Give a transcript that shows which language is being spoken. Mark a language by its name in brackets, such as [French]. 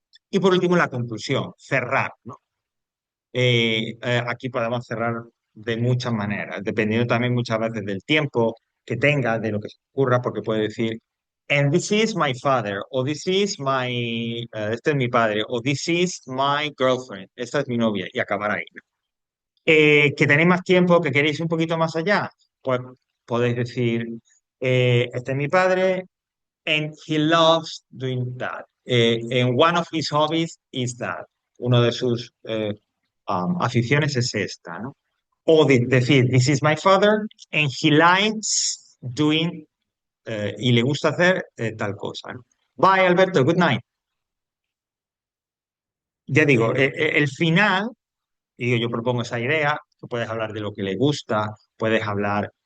[Spanish] Y por último, la conclusión, cerrar, ¿no? Aquí podemos cerrar de muchas maneras, dependiendo también muchas veces del tiempo que tenga, de lo que se ocurra, porque puede decir, [English] and this is my father, [Spanish] o [English] this is [Spanish] este es mi padre, o [English] this is my girlfriend, [Spanish] esta es mi novia, y acabar ahí. Que tenéis más tiempo, que queréis un poquito más allá, pues podéis decir, este es mi padre, [English] and he loves doing that. And one of his hobbies is that. [Spanish] Uno de sus aficiones es esta, ¿no? O decir, [English] this is my father, and he likes doing, [Spanish] y le gusta hacer tal cosa, ¿no? [English] Bye, Alberto, good night. [Spanish] Ya digo, el final, digo, yo propongo esa idea, tú puedes hablar de lo que le gusta, puedes hablar